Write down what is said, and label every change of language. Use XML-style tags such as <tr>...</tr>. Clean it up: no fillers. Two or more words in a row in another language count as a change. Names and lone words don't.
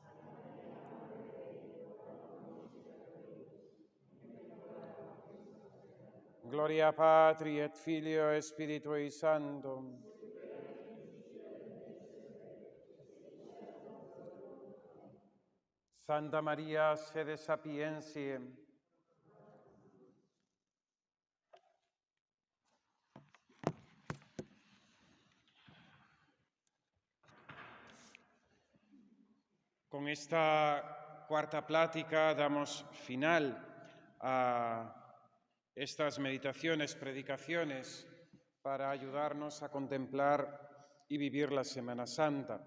<la>Gloria Patri et Filio et Spiritui Sanctum. Santa Maria, sede sapientiae,</la> <es>con esta cuarta plática damos final a estas meditaciones, predicaciones, para ayudarnos a contemplar y vivir la Semana Santa.</es>